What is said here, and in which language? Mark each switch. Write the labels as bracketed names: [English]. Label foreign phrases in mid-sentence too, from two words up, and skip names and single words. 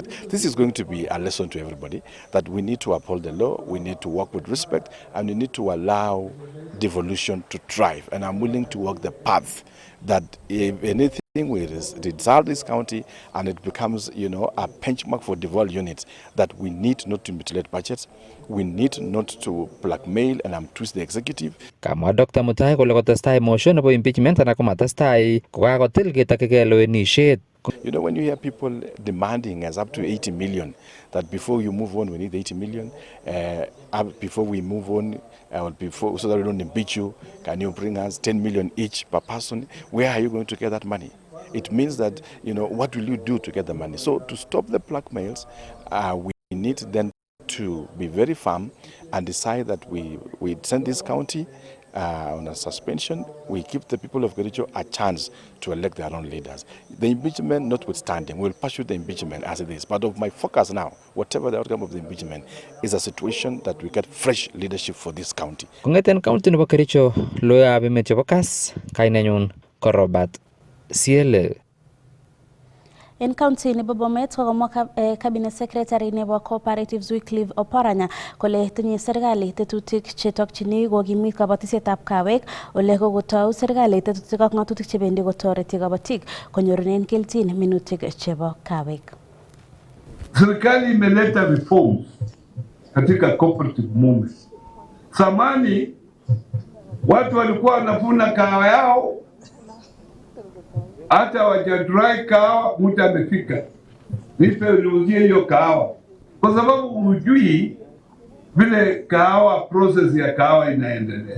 [English] This is going to be a lesson to everybody that we need to uphold the law, we need to work with respect, and we need to allow devolution to thrive. And I'm willing to walk the path that if anything we dissolve this county and it becomes, a benchmark for devolved units, that we need not to mutilate budgets, we need not to blackmail and twist the executive. [Kipsigis] Kamwa Dr. Mutai kole kotestai motion nebo impeachment anan komatestai kokakotil ketakigei lewenishet. [English] When you hear people demanding as up to 80 million, that before you move on, we need 80 million. Before we move on, so that we don't impeach you, can you bring us 10 million each per person? Where are you going to get that money? It means that, what will you do to get the money? So to stop the blackmails, we need then to be very firm and decide that we send this county on a suspension, we give the people of Kericho a chance to elect their own leaders. The impeachment notwithstanding, we'll pursue the impeachment as it is. But of my focus now, whatever the outcome of the impeachment, is a situation that we get fresh leadership for this county. [Kipsigis] Kongeten county nebo Kericho, logoiwekab emet chebo Kass, kainenyun ko Robert CLA. En county nebo Bomet kokomwa [English] cabinet secretary [Kipsigis] nebo Cooperatives Wycliffe Oparanya kole tinye serikali tetutik chetokchini kokimit kabatisyetab kawek ole kokotou serikali tetutik ak ng'atutik chebendi kotoreti kabatik konyorunen kelchin minutik chebo kawek. [Swahili] Serikali imeleta reforms katika [English] cooperative movement. [Swahili] Zamani watu walikuwa wanavuna kahawa yao, hata wajadry kahawa, mtu amefika nipe niuzie hiyo kahawa, kwa sababu hujui vile kahawa, process ya kahawa inaendelea.